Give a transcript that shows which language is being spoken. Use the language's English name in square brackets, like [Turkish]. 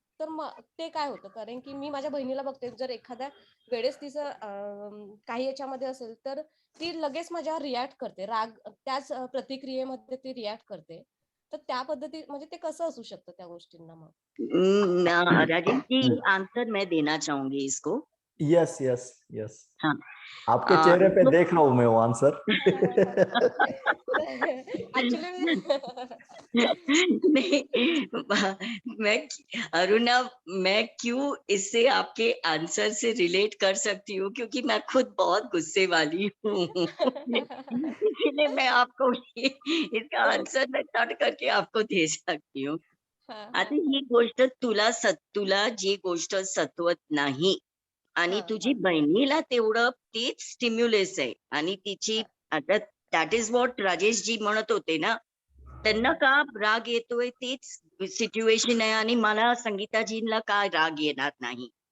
[Marathi] तर ते काय होतं, कारण की मी माझ्या बहिणीला बघते, जर एखाद्या वेळेस तिचं काही याच्यामध्ये असेल तर ती लगेच माझ्यावर रिॲक्ट करते, राग त्याच प्रतिक्रियेमध्ये ती रिॲक्ट करते. तर त्या पद्धती म्हणजे ते कसं असू शकतं त्या गोष्टींना मग? [Hindi] राजेश जी, आंसर मैं देना चाहूंगी इसको. [English] Yes yes yes, हाँ. [Hindi] आपके चेहरे पे तो- देख रहा हूं मैं वो आंसर. [English] actually [Hindi] नहीं, मैं अरुणा, मैं क्यों इससे आपके आंसर से रिलेट कर सकती हूँ, क्योंकि मैं खुद बहुत गुस्से वाली हूँ. इसीलिए मैं आपको इसका आंसर मैं तट करके आपको दे सकती हूँ. [Marathi] आता ही गोष्ट तुला जी गोष्ट सतवत नाही आणि तुझी बहिणीला तेवढं तेच स्टिम्युलस आहे आणि तिची आता [English] that is what [Marathi] Rajesh ji म्हणत होते ना, त्यांना का राग येतोय तेच सिच्युएशन आहे आणि मला संगीताजींना का राग येणार नाही.